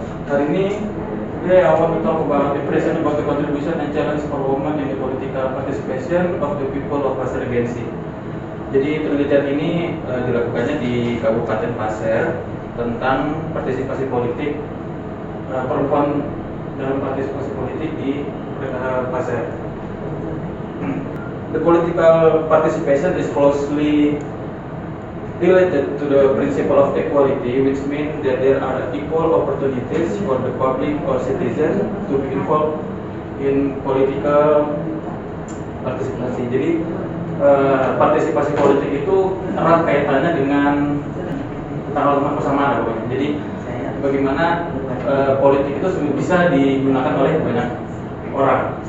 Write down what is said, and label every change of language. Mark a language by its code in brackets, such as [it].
[id] Hari ini, [en] I want to talk about impression about the contribution and challenge for women in the political participation of the people of Pasir Gensi. [id] Jadi penelitian ini dilakukannya di Kabupaten Pasir tentang partisipasi politik perempuan dalam partisipasi politik di Pasir. [en] The political participation is closely related to the principle of equality, which means that there are equal opportunities for the public or citizen to be involved in political partisipasi. [id] Jadi partisipasi politik itu erat kaitannya dengan tanggal persamaan. Jadi bagaimana politik itu bisa digunakan oleh banyak orang.